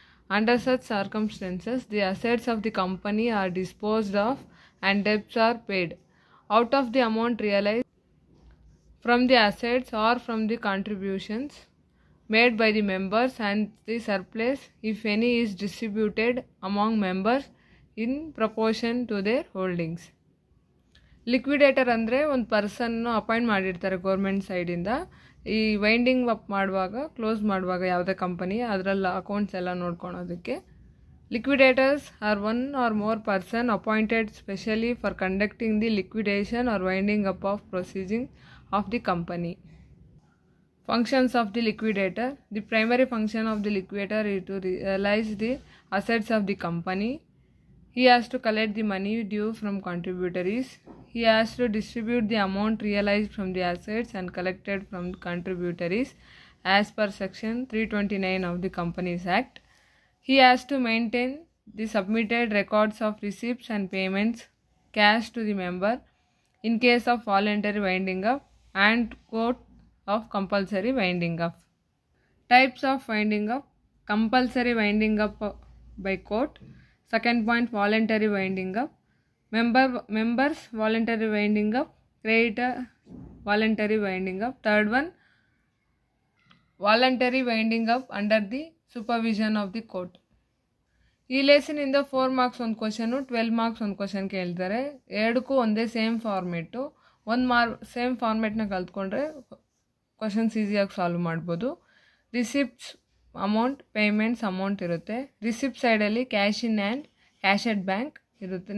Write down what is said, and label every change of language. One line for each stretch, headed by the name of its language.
English: Under such circumstances, the assets of the company are disposed of and debts are paid out of the amount realized from the assets or from the contributions made by the members, and the surplus, if any, is distributed among members in proportion to their holdings.
Kannada: Liquidator ಅಂದರೆ ಒಂದು ಪರ್ಸನ್ನು appoint ಮಾಡಿರ್ತಾರೆ government ಸೈಡಿಂದ. ಈ winding up ಮಾಡುವಾಗ, close ಮಾಡುವಾಗ ಯಾವುದೇ company ಅದರಲ್ಲಿ accounts ಎಲ್ಲ ನೋಡ್ಕೊಳೋದಕ್ಕೆ.
English: Liquidators are one or more person appointed specially for conducting the liquidation or winding up of proceeding of the company. Functions of the liquidator. The primary function of the liquidator is to realize the assets of the company. He has to collect the money due from contributories. He has to distribute the amount realized from the assets and collected from contributories as per section 329 of the Companies Act. He has to maintain the submitted records of receipts and payments, cash to the member in case of voluntary winding up and quote of compulsory winding up. Types of winding up: compulsory winding up by court. Second point, voluntary winding up. Members voluntary winding up. Creditor voluntary winding up. Third one, voluntary winding up under the supervision of the court.
Kannada: ಈ ಲೆಸನಿಂದ 4 marks ಒಂದು question, 12 marks ಒಂದು question ಕೇಳ್ತಾರೆ. ಎರಡಕ್ಕೂ ಒಂದೇ same format. Same ಫಾರ್ಮೆಟ್ನ ಕಲ್ತ್ಕೊಂಡ್ರೆ questions ಈಸಿಯಾಗಿ solve ಮಾಡ್ಬೋದು. Receipts amount, payments amount ಇರುತ್ತೆ. Receipt ಸೈಡಲ್ಲಿ cash in hand, cash at bank ಇರುತ್ತೆ.